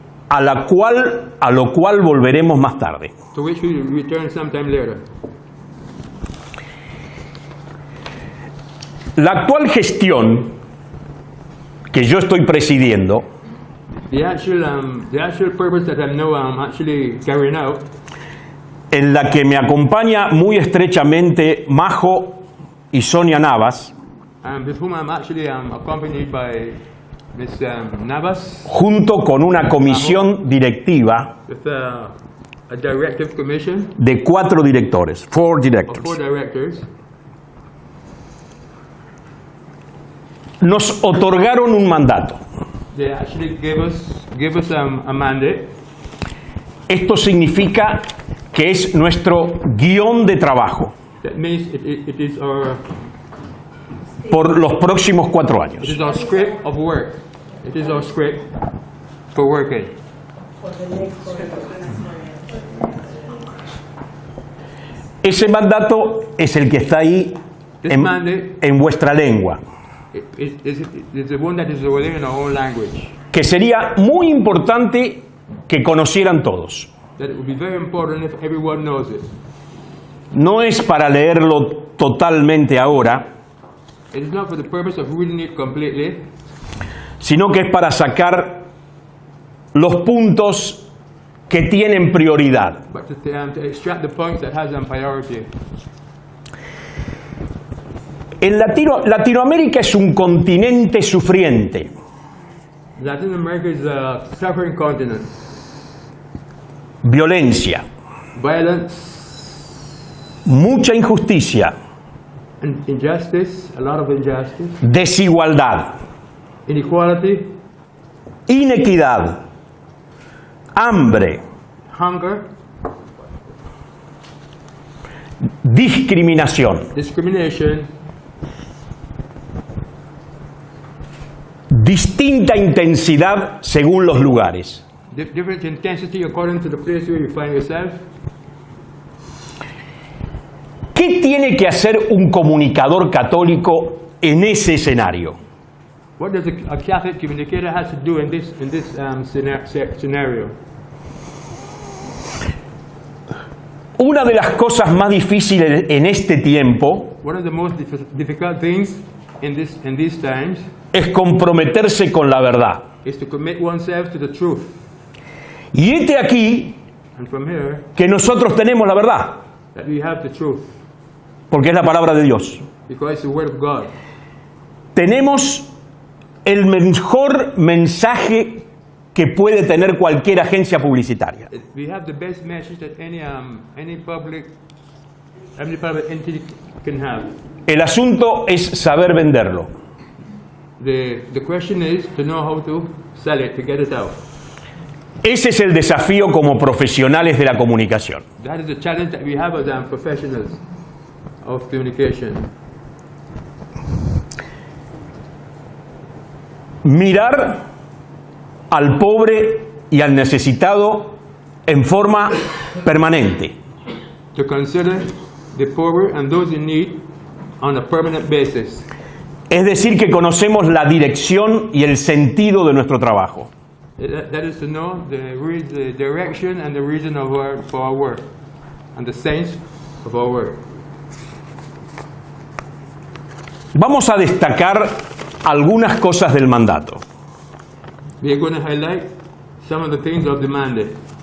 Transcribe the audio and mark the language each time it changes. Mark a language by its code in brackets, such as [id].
[es] a lo cual volveremos más tarde. [en] To which we return sometime later. [es] La actual gestión que yo estoy presidiendo [en] The actual purpose that I'm now actually carrying out, [es] en la que me acompaña muy estrechamente Majo y Sonia Navas, [en] with whom I'm actually accompanied by Ms. Navas, [es] junto con una comisión directiva [en] with a directive commission [es] de 4 directores, 4 [en] of 4 directors. directors. [es] Nos otorgaron un mandato. [en] They actually gave us a mandate. [es] Esto significa que es nuestro guión de trabajo [en] That means it is [es] por los próximos 4 años. [en] our script of work. It is our script for working. [es] Ese mandato es el que está ahí en vuestra lengua, [en] It's the one that is within our own language. [es] que sería muy importante que conocieran todos. [en] That it would be very important if everyone knows it. [es] No es para leerlo totalmente ahora, [en] It is not for the purpose of reading it completely, [es] sino que es para sacar los puntos que tienen prioridad. [en] but to extract the points that has priority. [es] En Latinoamérica es un continente sufriente. [en] Latin America is a suffering continent. [es] Violencia, [en] Violence [es] mucha injusticia, [en] and injustice, a lot of injustice, [es] desigualdad, [en] inequality, [es] inequidad, hambre, [en] hunger, [es] discriminación, [en] discrimination, [es] distinta intensidad según los lugares. [en] different intensity according to the place where you find yourself. [es] ¿Qué tiene que hacer un comunicador católico en ese escenario? [en] What does a Catholic communicator has to do in this scenario? [es] Una de las cosas más difíciles en este tiempo [en] One of the most difficult things in these times [es] es comprometerse con la verdad. [en] is to commit oneself to the truth. [es] Y este aquí [en] And from here, [es] que nosotros tenemos la verdad, [en] that we have the truth, [es] porque es la palabra de Dios. [en] because it's the word of God. [es] Tenemos el mejor mensaje que puede tener cualquier agencia publicitaria. [en] We have the best message that any public entity can have. [es] El asunto es saber venderlo. [en] The question is to know how to sell it, to get it out. [es] Ese es el desafío como profesionales de la comunicación. [en] That is the challenge that we have as professionals of communication. [es] Mirar al pobre y al necesitado en forma permanente. [en] To consider the poor and those in need on a permanent basis. [es] Es decir, que conocemos la dirección y el sentido de nuestro trabajo. [en] That is to know the direction and the reason of for our work, and the sense of our work. [es] Vamos a destacar algunas cosas del mandato. [en] We are going to highlight some of the things of the mandate.